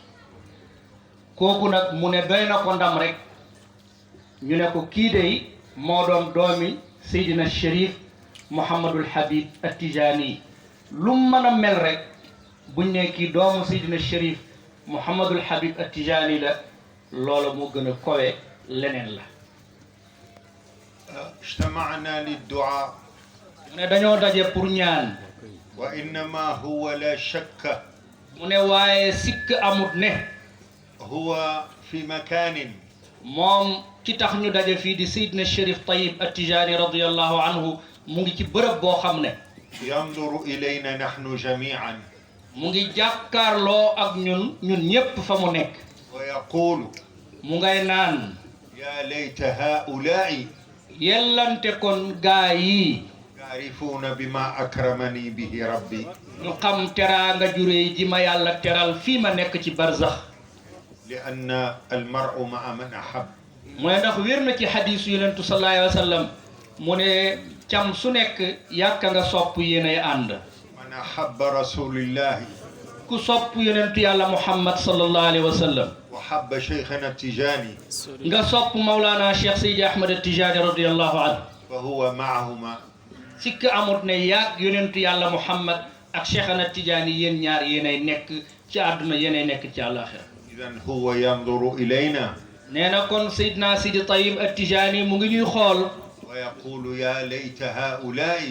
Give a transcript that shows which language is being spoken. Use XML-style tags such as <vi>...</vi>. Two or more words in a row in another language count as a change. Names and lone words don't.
<wo>kooku nag mu ne doy na ko ndam rek ñu ne ko kii dey moo doon doomi Seydina Chérif Mouhamadul Habib At-Tijani. lu mën a mel rek buñ ne kii doomu Seydina Chérif Mouhamadul Habib At-Tijani la, loola moo gën a kowe leneen la.</wo> <ar>اجتمعنا للدعاء.</ar> <wo>mu ne dañoo daje pour ñaan.</wo> <ar>وإنما هو لا شك.</ar> <wo>mu ne waaye sikk amut ne.</wo> <ar>هو في مكان.</ar> <wo>moom ki tax ñu daje fii di Seydina Chérif Tayyib At-Tijani</wo> <ar>رضي الله عنه</ar> <wo>mu ngi ci bërëb boo xam ne.</wo> <ar>ينظر إلينا نحن جميعا.</ar> <wo>mu ngi jàkkaarloo ak ñun ñépp fa mu nekk.</wo> <ar>ويقول.</ar> <wo>mu ngay naan.</wo> <ar>يا ليت هؤلاء.</ar> <wo>yellante kon gaa yi.</wo> <ar>يعرفون بما أكرمني به ربي.</ar> <wo>ñu xam teraanga juree ji ma yàlla teral fii ma nekk ci barzax.</wo> <ar>لأن المرء مع من أحب.</ar> <wo>mu ne ndax wér na ci xadiisu yonentu</wo> <ar>صلى الله عليه وسلم</ar> <wo>mu ne cam su nekk yàkka nga sopp yéenay ànd.</wo> <ar>من أحب رسول الله.</ar> <wo>ku sopp yonentu yàlla Muhammad</wo> <ar>صلى الله عليه وسلم. وحب شيخنا التجاني.</ar> <wo>nga sopp Mawlana Cheikh Seydi Ahmad At-Tijani</wo> <ar>رضي الله عنه. فهو معهما.</ar> <wo>sikk amut ne yàgg yonentu yàlla Muhammad ak Cheikhana Tidiane yéen ñaar yéenay nekk ci àdduna yéenay nekk ci àllaaxira.</wo> <ar>إذن هو ينظر إلينا</ar> <wo>nee na kon Seydina Sidi Tayyib At-Tijaani mu ngi ñuy xool.</wo> <ar>ويقول يا ليت هؤلاء</ar>